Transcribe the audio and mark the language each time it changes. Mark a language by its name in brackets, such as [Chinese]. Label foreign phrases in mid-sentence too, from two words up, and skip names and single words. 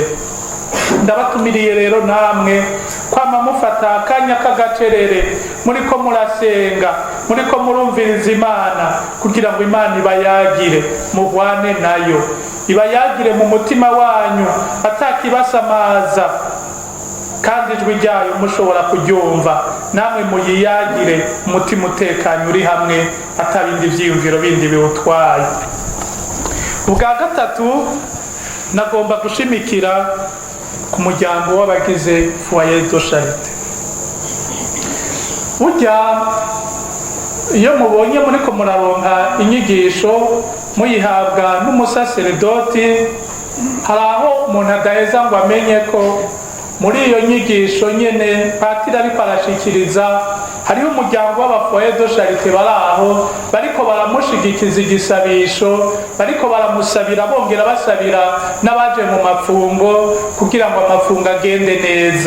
[Rundi] Ndabatumiriye rero namwe kwama mufata akanya k'agacerere, muriko murasenga, muriko murumviriza Imana kugira ngo Imana ibayagire, muhwane nayo, ibayagire mu mutima wanyu atakibasamaza, kandi ijwi ryayo mushobora kuryumva, namwe muyiyagire umutima utekanye uri hamwe, atabindi vyiyumviro bindi biwutwaye. Ubwa gatatu nagomba gushimikira ku muryango w'abagize [French] foyer de charité. [Rundi] Burya iyo mubonye muriko muraronka inyigisho muyihabwa n'umusaseredoti, hari aho umuntu adaheza ngo amenye ko muri iyo nyigisho nyene patiri ariko arashikiriza hariho umuryango w'abafoyer [French] de charité [Rundi] bari aho bariko baramushigikiza igisabisho, bariko baramusabira bongera basabira n'abaje mu mafungo kugira ngo amafungo agende neza.